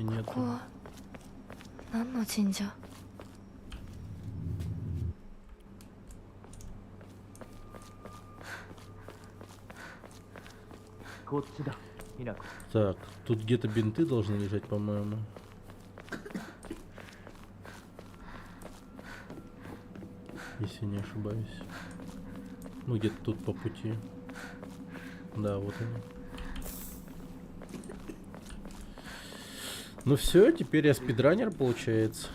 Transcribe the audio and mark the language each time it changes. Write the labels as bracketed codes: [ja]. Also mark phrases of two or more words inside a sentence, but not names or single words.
[ja] こ [ru] нету. [ja] こは何の神社？こっちだ、ひなこ。 [ru] Так, тут где-то бинты должны лежать, по-моему. Если не ошибаюсь. Ну, где-то тут по пути. Да, вот они. Ну все, теперь я спидранер, получается.